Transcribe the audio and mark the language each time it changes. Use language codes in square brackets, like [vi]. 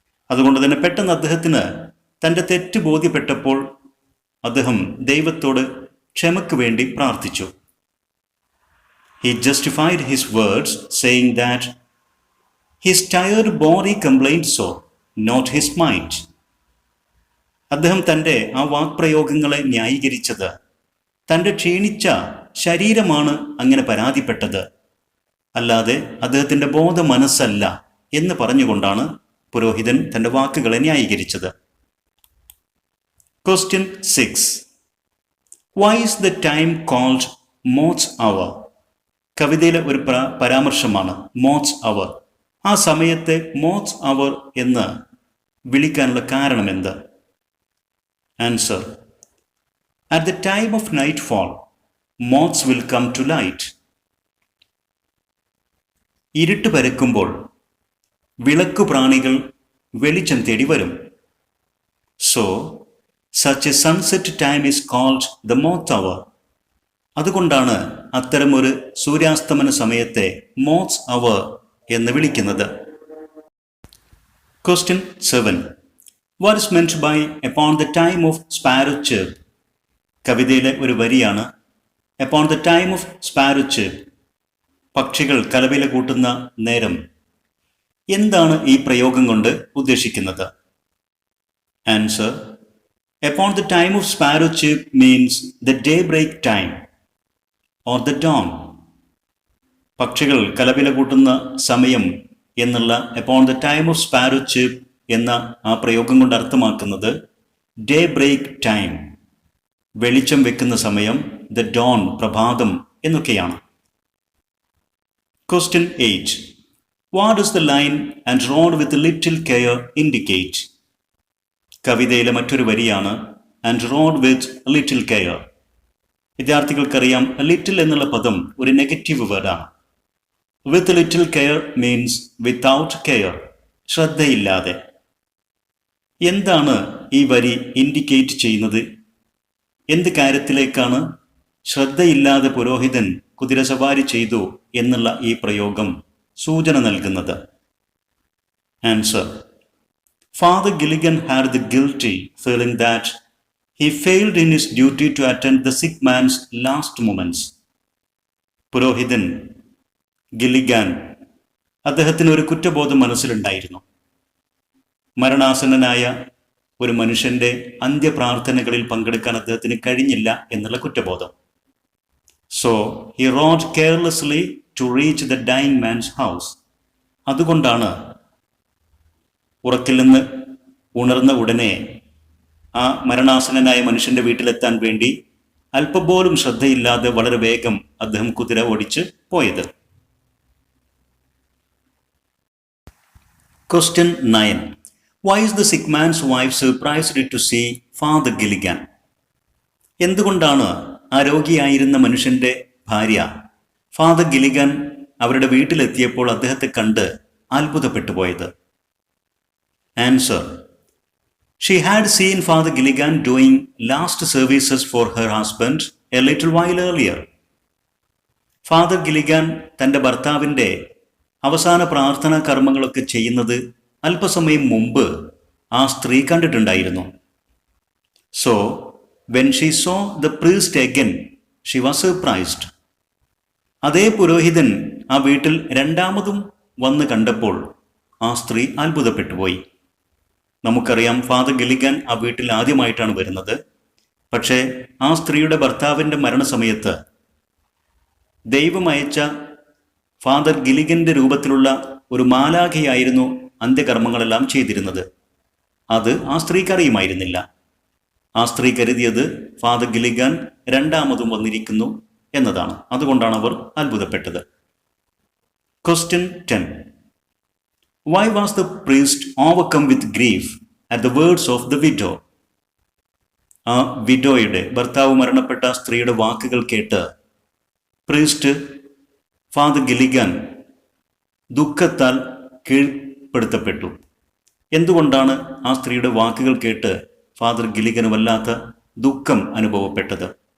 [ml] അതുകൊണ്ട് തന്നെ പെട്ടെന്ന് അദ്ദേഹത്തിന് തന്റെ തെറ്റ് ബോധ്യപ്പെട്ടപ്പോൾ അദ്ദേഹം ദൈവത്തോട് ക്ഷമയ്ക്ക് വേണ്ടി പ്രാർത്ഥിച്ചു. [en] He justified his words, saying that his tired body complained so, not his mind. [ml] അദ്ദേഹം തന്റെ ആ വാക്പ്രയോഗങ്ങളെ ന്യായീകരിച്ചത് തന്റെ ക്ഷീണിച്ച ശരീരമാണ് അങ്ങനെ പരാതിപ്പെട്ടത്, അല്ലാതെ അദ്ദേഹത്തിന്റെ ബോധ മനസ്സല്ല എന്ന് പറഞ്ഞുകൊണ്ടാണ് പുരോഹിതൻ തന്റെ വാക്കുകളെ ന്യായീകരിച്ചത്. [en] Question 6. Why is the time called Moth's hour? [ml] കവിതയിലെ ഒരു പരാമർശമാണ് മോത്ത്സ് അവർ. ആ സമയത്തെ മോത്ത്സ് അവർ എന്ന് വിളിക്കാനുള്ള കാരണം എന്ത്? [en] Answer: At the time of nightfall, moths will come to light. [ml] ഇരുട്ട് പരക്കുമ്പോൾ വിളക്കുപ്രാണികൾ വെളിച്ചം തേടി വരും. [en] So, such a sunset time is called the moth hour. [ml] അതുകൊണ്ടാണ് അത്തരമൊരു സൂര്യാസ്തമന സമയത്തെ മോത്ത്സ് അവർ എന്ന് വിളിക്കുന്നത്. [en] Question 7. What is meant by upon the time of sparrow chirp? [ml] കവിതയിലെ ഒരു വരിയാണ് [en] upon the time of sparrow chirp. [ml] പക്ഷികൾ കലപില കൂട്ടുന്ന നേരം. എന്താണ് ഈ പ്രയോഗം കൊണ്ട് ഉദ്ദേശിക്കുന്നത്? [en] Answer: Upon the time of sparrow chirp means the daybreak time or the dawn. [ml] പക്ഷികൾ കലപില കൂട്ടുന്ന സമയം എന്നുള്ള [en] upon the time of sparrow chirp [ml] എന്ന ആ പ്രയോഗം കൊണ്ട് അർത്ഥമാക്കുന്നത് ഡേ ബ്രേക്ക് ടൈം, വെളിച്ചം വെക്കുന്ന സമയം, the dawn, പ്രഭാതം എന്നൊക്കെയാണ്. [en] Question 8. What does the line and rod with little care indicate? [ml] കവിതയിലെ മറ്റൊരു വരിയാണ് [en] and rod with little care. [ml] വിദ്യാർത്ഥികൾക്കറിയാം, little എന്നുള്ള പദം ഒരു നെഗറ്റീവ് വേർഡാണ്. [en] With little care means without care, ശ്രദ്ധയില്ലാതെ. [ml] എന്താണ് ഈ വരി ഇൻഡിക്കേറ്റ് ചെയ്യുന്നത്? എന്ത് കാര്യത്തിലേക്കാണ് ശ്രദ്ധയില്ലാതെ പുരോഹിതൻ കുതിരസവാരി ചെയ്തു എന്നുള്ള ഈ പ്രയോഗം സൂചന നൽകുന്നത്? [en] Answer: Father Gilligan had the guilty feeling that he failed in his duty to attend the sick man's last moments. [ml] പുരോഹിതൻ ഗില്ലിഗാൻ, അദ്ദേഹത്തിന് ഒരു കുറ്റബോധം മനസ്സിലുണ്ടായിരുന്നു. മരണാസന്നനായ ഒരു മനുഷ്യന്റെ അന്ത്യപ്രാർത്ഥനകളിൽ പങ്കെടുക്കാൻ അദ്ദേഹത്തിന് കഴിഞ്ഞില്ല എന്നുള്ള കുറ്റബോധം. [en] So he rode carelessly to reach the dying man's house. [ml] അതുകൊണ്ടാണ് ഉറക്കിൽ നിന്ന് ഉണർന്ന ഉടനെ ആ മരണാസന്നനായ മനുഷ്യന്റെ വീട്ടിലെത്താൻ വേണ്ടി അല്പം പോലും ശ്രദ്ധയില്ലാതെ വളരെ വേഗം അദ്ദേഹം കുതിര ഓടിച്ച് പോയത്. [en] Question 9. Why is the sick man's wife surprised to see Father Gilligan? [ml] എന്തുകൊണ്ടാണ് ആ രോഗിയായിരുന്ന മനുഷ്യന്റെ ഭാര്യ ഫാദർ ഗില്ലിഗൻ അവരുടെ വീട്ടിലെത്തിയപ്പോൾ അദ്ദേഹത്തെ കണ്ട് അത്ഭുതപ്പെട്ടു പോയത്? [en] Answer: She had seen Father Gilligan doing last services for her husband a little while earlier. [ml] Father Gilligan തന്റെ ഭർത്താവിന്റെ അവസാന പ്രാർത്ഥനാ കർമ്മങ്ങളൊക്കെ ചെയ്യുന്നത് അല്പസമയം മുമ്പ് ആ സ്ത്രീ കണ്ടിട്ടുണ്ടായിരുന്നു. [en] So, when she saw the priest again, she was surprised. [ml] അതേ പുരോഹിതൻ ആ വീട്ടിൽ രണ്ടാമതും വന്ന് കണ്ടപ്പോൾ ആ സ്ത്രീ അത്ഭുതപ്പെട്ടുപോയി. നമുക്കറിയാം, ഫാദർ ഗില്ലിഗൻ ആ വീട്ടിൽ ആദ്യമായിട്ടാണ് വരുന്നത്. പക്ഷേ ആ സ്ത്രീയുടെ ഭർത്താവിൻ്റെ മരണസമയത്ത് ദൈവം അയച്ച ഫാദർ ഗില്ലിഗന്റെ രൂപത്തിലുള്ള ഒരു മാലാഖയായിരുന്നു അന്ത്യകർമ്മങ്ങളെല്ലാം ചെയ്തിരുന്നത്. അത് ആ സ്ത്രീക്കറിയുമായിരുന്നില്ല. ആ സ്ത്രീ കരുതിയത് ഫാദർ ഗില്ലിഗൻ രണ്ടാമതും വന്നിരിക്കുന്നു എന്നതാണ്. അതുകൊണ്ടാണ് അവർ അത്ഭുതപ്പെട്ടത്. [en] Question 10. Why was the priest overcome with grief at the words of the widow? [ml] ആ വിഡോയുടെ, ഭർത്താവ് മരണപ്പെട്ട സ്ത്രീയുടെ വാക്കുകൾ കേട്ട് പ്രീസ്റ്റ് ഫാദർ ഗിലിഗൻ ദുഃഖത്താൽ കീഴ്പ്പെടുത്തപ്പെട്ടു. എന്തുകൊണ്ടാണ് ആ സ്ത്രീയുടെ വാക്കുകൾ കേട്ട് ഫാദർ ഗിലിഗന് വല്ലാത്ത ദുഃഖം അനുഭവപ്പെട്ടത്?